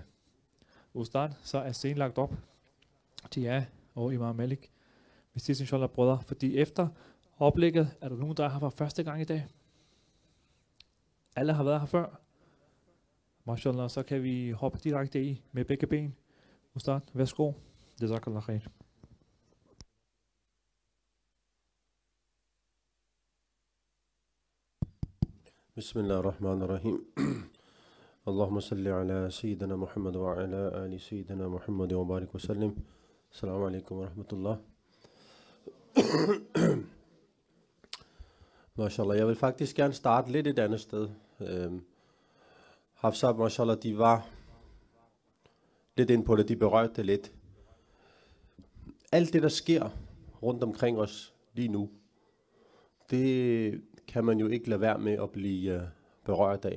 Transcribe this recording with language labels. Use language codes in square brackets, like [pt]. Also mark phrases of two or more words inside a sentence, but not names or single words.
[da] Ustad, så er scenen lagt op til jer og Imam Malik. Vi ses inshallah, brødre, fordi efter oplægget, er der nogen, der har været første gang i dag? Alle har været her før? Mashallah, så kan vi hoppe direkte i med begge ben. Ustad, værsgo. [ar] جزاك الله خير. Bismillahirrahmanirrahim. اللهم صل على سيدنا محمد وعلى آل سيدنا محمد وبارك وسلم. السلام عليكم ورحمة الله. [da] Mashallah, jeg vil faktisk gerne starte lidt et andet sted. Hafsab, mashallah, de var lidt ind på det, de berørte det lidt. Alt det, der sker rundt omkring os lige nu, det kan man jo ikke lade være med at blive berørt af.